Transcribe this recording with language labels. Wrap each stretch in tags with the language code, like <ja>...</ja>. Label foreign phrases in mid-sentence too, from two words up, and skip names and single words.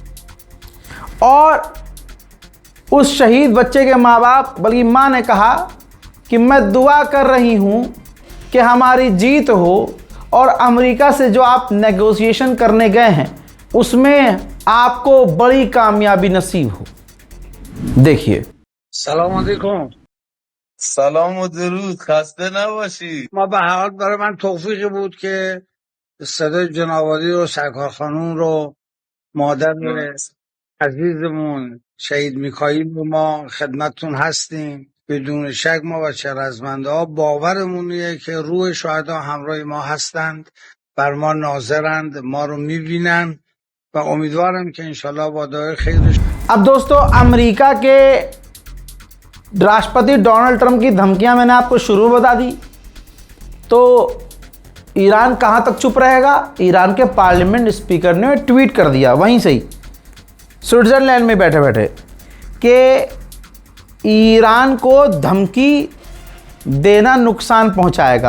<hi>और उस शहीद बच्चे के माँ बाप बल्कि माँ ने कहा कि मैं दुआ कर रही हूँ कि हमारी जीत हो और अमेरिका से जो आप नेगोशिएशन करने गए हैं उसमें आपको बड़ी कामयाबी नसीब हो। देखिए।</hi> <fa>سلام علیکم. سلام و درود، خسته نباشی. ما به هر حال برای من توفیقی بود که صدای جنابعالی رو، سرکار خانوم رو، مادر عزیزمون شهید میکائیل رو ما خدمتتون هستیم. بدون شک ما بچه رزمنده ها باورمونیه که روح شهدا همراه ما هستند، بر ما ناظرند، ما رو میبینن و امیدوارم که انشالله با دعای خیرش.</fa> <hi>अब दोस्तों अमेरिका के राष्ट्रपति डोनाल्ड ट्रंप की धमकियां मैंने आपको शुरू बता दी, तो ईरान कहां तक चुप रहेगा। ईरान के</hi> <en>parliament speaker</en> <hi>ने ट्वीट कर दिया वहीं से ही स्विट्जरलैंड में बैठे बैठे कि ईरान को धमकी देना नुकसान पहुंचाएगा।</hi>